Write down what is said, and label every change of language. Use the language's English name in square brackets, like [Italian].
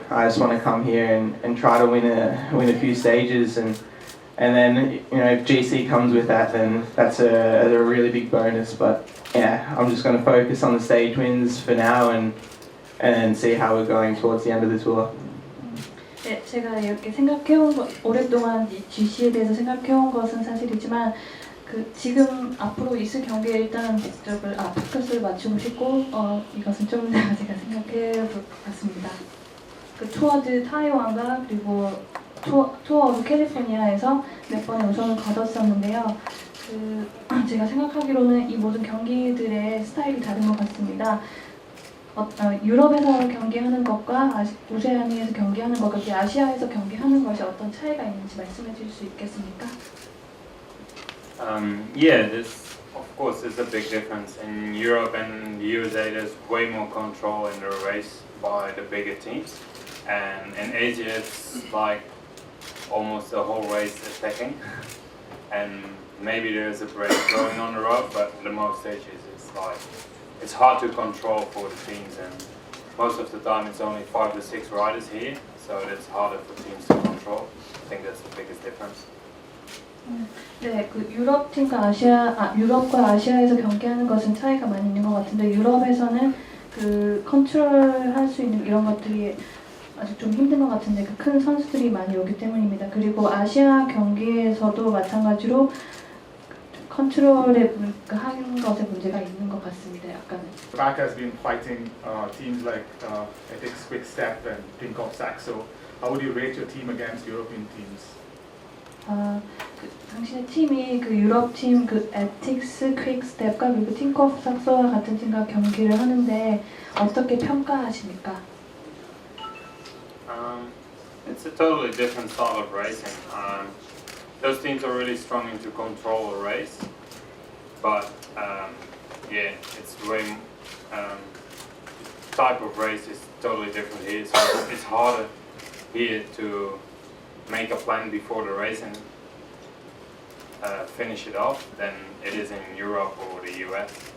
[English] I just want to come here and try to win a few stages, and then you know if GC comes with that, then that's a really big bonus. But yeah, I'm just going to focus on the stage wins for now, and see how we're going towards the end of the tour. [Korean] 네, 제가 이렇게 생각해온 것, 오랫동안 이 GC에 대해서 생각해온 것은 사실이지만 지금 앞으로 있을 경기에 일단 포커스를 맞추고 싶고 이것은 좀 제가 생각해 볼 것 같습니다. 투어드 타이완과 그리고 투어 캘리포니아에서 몇 번의 우승을 거뒀었는데요. 제가 생각하기로는 이 모든 경기들의 스타일이 다른 것 같습니다. 유럽에서 경기하는 것과 오세아니아에서 경기하는 것과 아시아에서 경기하는 것이 어떤 차이가 있는지 말씀해 주실 수 있겠습니까? [English] Yeah, this of course is a big difference. In Europe and the USA, there's way more control in the race by the bigger teams, and in Asia, it's like almost the whole race attacking, and maybe there's a break going on the road, but the most stages it's hard to control for the teams, and most of the time it's only 5 to 6 riders here, so it's harder for teams to control. I think that's the biggest difference. [Korean] 네, 유럽과 아시아에서 경기하는 것은 차이가 많이 있는 것 같은데 유럽에서는 컨트롤할 수 있는 이런 것들이 아주 좀 힘든 것 같은데 큰 선수들이 많이 오기 때문입니다. 그리고 아시아 경기에서도 마찬가지로 컨트롤에 하는 것에 문제가 있는 것 같습니다. 약간은. [English] Back has been fighting teams like Ethics Quickstep and Tinkoff Saxo. How would you rate your team against European teams? [Korean] 당신의 팀이 유럽 팀 에틱스 퀵스텝과 그리고 틴코프 삭소와 같은 팀과 경기를 하는데 어떻게 평가하십니까? [English] It's a totally different style of racing. Those teams are really strong into control a race, but yeah, it's way type of race is totally different here. So it's harder here to make a plan before the race and finish it off than it is in Europe or the US.